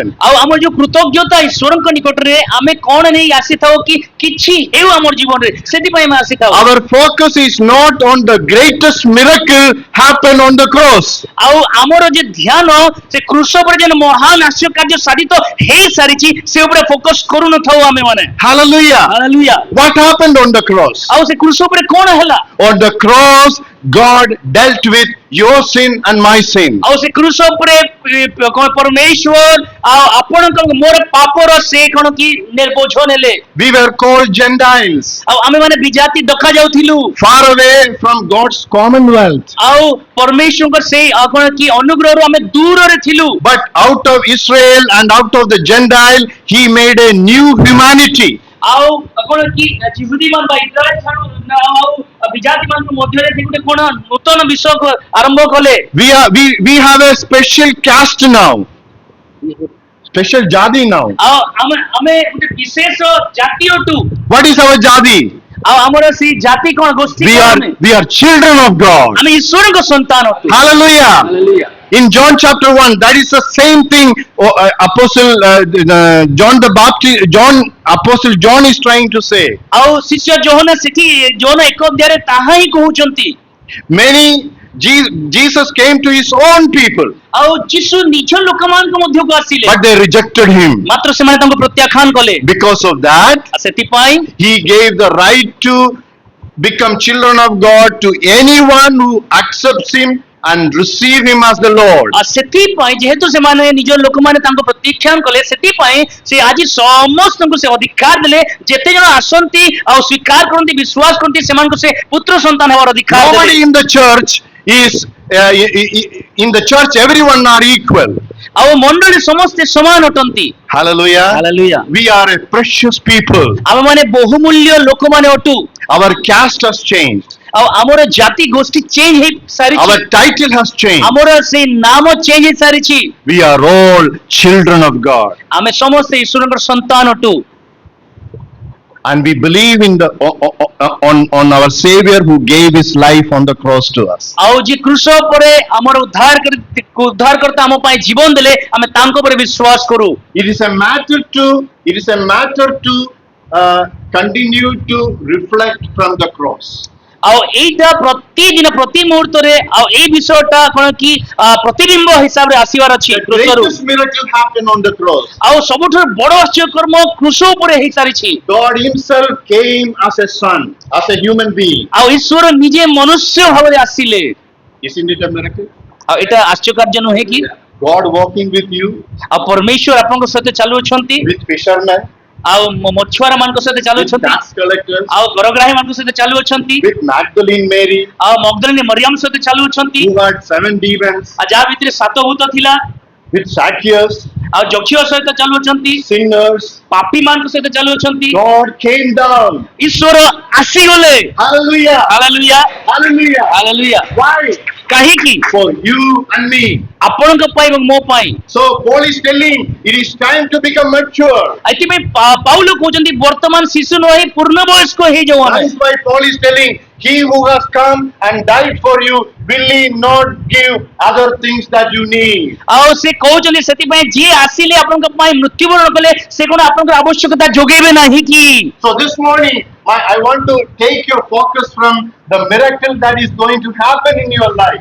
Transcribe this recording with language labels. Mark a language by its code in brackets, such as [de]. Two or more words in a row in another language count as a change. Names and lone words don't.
[or] ଆଉ ଆମର ଯୋଉ କୃତଜ୍ଞତା ଈଶ୍ୱରଙ୍କ ନିକଟରେ ଆମେ କଣ ନେଇ ଆସିଥାଉ କି କିଛି ହେଉ ଆମର ଜୀବନରେ ସେଥିପାଇଁ ଆମେ ଆସିଥାଉ। [en] Our focus is not on the greatest miracle happen on the cross. [or] ଆଉ ଆମର ଯେ ଧ୍ୟାନ ସେ କ୍ରୁଶ ଉପରେ ଯେନ ମହାନ ଆଶ୍ଚର୍ଯ୍ୟ କାର୍ଯ୍ୟ ସାଧିତ ହେଇ ସାରିଛି ସେ ଉପରେ ଫୋକସ କରୁନଥାଉ ଆମେ ମାନେ। [en] Hallelujah. [or] ହାଲେଲୁୟା। [en] What happened on the cross? [or] ଆଉ ସେ କ୍ରୁଶ ଉପରେ କଣ ହେଲା? [en] On the cross, God dealt with your sin and my sin. [or] ଆଉ ସେ କ୍ରୁଶ ଉପରେ ପରମେଶ୍ୱର ଆଉ ଆପଣଙ୍କ ମୋର ପାପର ସେ କଣ କି ବୋଝ ନେଲେ। [en] We were called Gentiles, [or] ଆଉ ଆମେ ମାନେ ବିଜାତି ଦେଖା ଯାଉଥିଲୁ [en] far away from God's commonwealth. [or] ଆଉ ପରମେଶ୍ୱରଙ୍କ ସେଇ କଣ କି ଅନୁଗ୍ରହରୁ ଆମେ ଦୂରରେ ଥିଲୁ। [en] But out of Israel and out of the Gentile, He made a new humanity. [or] ଆଉ କଣ କି ଯିହୁଦୀ ମାନ ବା ଇସ୍ରାଏଲ ଛାଡୁ ଆଉ ବିଜାତି ମାନଙ୍କ ମଧ୍ୟରେ ସେ ଗୋଟେ କଣ ନୂତନ ବିଷୟ ଆରମ୍ଭ କଲେ। [en] We have a special caste now, special jadi now. [or] ଆଉ ଆମେ ଗୋଟେ ବିଶେଷ ଜାତି ଅଟୁ। [en] What is our jadi? [or] ଆଉ ଆମର ସେଇ ଜାତି କଣ ଗୋଷ୍ଠୀ [en] We are children of God. [or] ଆମେ ଈଶ୍ୱରଙ୍କ ସନ୍ତାନ ଅଟୁ। [en] Hallelujah. [or] ହାଲେଲୁୟା। [en] In John chapter 1, that is the same thing Apostle John is trying to say. [or] ଆଉ ଶିଷ୍ୟ ଯୋହନ ସେଠି ଯୋହନ 1 ଅଧ୍ୟାୟରେ ତାହା ହିଁ କହୁଛନ୍ତି। [en] Many, Jesus came to his own people, [or] ଆଉ ଯୀଶୁ ନିଜ ଲୋକମାନଙ୍କ ମଧ୍ୟକୁ ଆସିଲେ, [en] but they rejected him. [or] ମାତ୍ର ସେମାନେ ତାଙ୍କୁ ପ୍ରତ୍ୟାଖ୍ୟାନ କଲେ। [en] Because of that, [or] ସେଥିପାଇଁ [en] he gave the right to become children of God to anyone who accepts him and receive him as the Lord. [or] ଆଉ ସେଥିପାଇଁ ଯେହେତୁ ସେମାନେ ନିଜ ଲୋକମାନେ ତାଙ୍କୁ ପ୍ରତ୍ୟାଖ୍ୟାନ କଲେ, ସେଥିପାଇଁ ସେ ଆଜି ସମସ୍ତଙ୍କୁ ସେ ଅଧିକାର ଦେଲେ, ଯେତେ ଜଣ ଆସନ୍ତି ଆଉ ସ୍ୱୀକାର କରନ୍ତି, ବିଶ୍ୱାସ କରନ୍ତି, ସେମାନଙ୍କୁ ସେ ପୁତ୍ର ସନ୍ତାନ ହେବାର ଅଧିକାର ଦେଲେ। [en] Nobody in the church is in the church everyone are equal. [or] ଆଉ ମଣ୍ଡଳୀ ସମସ୍ତେ ସମାନ ଅଟନ୍ତି। [en] Hallelujah. [or] ହାଲେଲୁୟା। [en] We are a precious people. [or] ଆମମାନେ ବହୁମୂଲ୍ୟ ଲୋକମାନେ ଅଟୁ। [en] Our caste has changed. [or] ଆଉ ଆମର ଜାତି ଗୋଷ୍ଠୀ ଚେଞ୍ଜ ହେଇ ସାରିଛି, [en] Our title has changed. [or] ଆମର ସେଇ ନାମ ଚେଞ୍ଜ ହେଇ ସାରିଛି। [en] We are all children of God. [or] ଆମେ ସମସ୍ତେ ଈଶ୍ୱରଙ୍କର ସନ୍ତାନ ଅଟୁ। [en] And we believe in the on our Savior who gave his life on the cross to us. [or] ଆଉ ଯେ କ୍ରୁଶ ଉପରେ ଆମର ଉଦ୍ଧାରକର୍ତ୍ତା ଆମ ପାଇଁ ଜୀବନ ଦେଲେ, ଆମେ ତାଙ୍କ ଉପରେ ବିଶ୍ୱାସ କରୁ। [en] It is a matter to continue to reflect from the cross. [or] ଆଉ ଏଇଟା ପ୍ରତିଦିନ ପ୍ରତି ମୁହୂର୍ତ୍ତରେ ଆଉ ଏଇ ବିଷୟଟା କଣ କି ପ୍ରତିବିମ୍ବ ହିସାବରେ ଆସିବାର ଅଛି [en] The [or] କ୍ରୁଶରୁ। [en] greatest miracle happened on the cross. [or] ଆଉ ସବୁଠାରୁ ବଡ଼ ଆଶ୍ଚର୍ଯ୍ୟକର୍ମ କ୍ରୁଶ ଉପରେ ହେଇ ସାରିଛି। [en] God himself came as a son, as a human being. [or] ଆଉ ଈଶ୍ୱର ନିଜେ ମନୁଷ୍ୟ ଭାବରେ ଆସିଲେ। [en] Isn't it a miracle? [or] ଆଉ ଏଇଟା ଆଶ୍ଚର୍ଯ୍ୟକାର୍ଯ୍ୟ ନୁହେଁ କି? [en] God walking with you, [or] ଆଉ ପରମେଶ୍ୱର ଆପଣଙ୍କ ସହିତ ଚାଲୁଅଛନ୍ତି, [en] with fishermen, [or] ଆଉ ମଛୁଆରା ମାନଙ୍କ ସହିତ [en] with [or] ଚାଲୁଅଛନ୍ତି, [en] tax collectors, [or] ଆଉ କରଗ୍ରାହୀ ମାନଙ୍କ ସହିତ ଚାଲୁଅଛନ୍ତି, [en] with Magdalene Mary, [or] ଆଉ ମଗଦଲିନୀ ମରିୟମ ସହିତ ଚାଲୁଅଛନ୍ତି, [en] who had 7 demons, [or] ଆଉ ଯାହା ଭିତରେ 7 ଭୂତ ଥିଲା, [en] with Zacchaeus, [or] ଆଉ ଯକ୍ଷିୟ ସହିତ ଚାଲୁଅଛନ୍ତି, [en] sinners. [or] ପାପୀ ମାନଙ୍କ ସହିତ ଚାଲୁଅଛନ୍ତି। [en] God came down. [or] ଈଶ୍ୱର ଆସିଗଲେ। [en] Hallelujah. [or] ହାଲେଲୁୟା, [en] Hallelujah. [or] ହାଲେଲୁୟା। [en] Why? [or] କାହିଁକି? [en] For you and me. [or] ଆପଣଙ୍କ ପାଇଁ ଏବଂ ମୋ ପାଇଁ। [en] So Paul is telling it is time to become mature. [or] ଏଥିପାଇଁ ପାଉଲ କହୁଛନ୍ତି ବର୍ତ୍ତମାନ ଶିଶୁ ନ ହେଇ ପୂର୍ଣ୍ଣ ବୟସ୍କ ହେଇଯାଉ [en] That [or] ଆମେ। [en] is why Paul is telling, he who has come and died for you, will he not give other things that you need? [or] ଆଉ ସେ କହୁଛନ୍ତି ସେଥିପାଇଁ ଯିଏ ଆସିଲେ ଆପଣଙ୍କ ପାଇଁ ମୃତ୍ୟୁବରଣ କଲେ, ସେ କଣ ଆପଣଙ୍କର ଆବଶ୍ୟକତା ଯୋଗେଇବେ ନାହିଁ କି? [en] So this morning, I want to take your focus from the miracle that is going to happen in your life.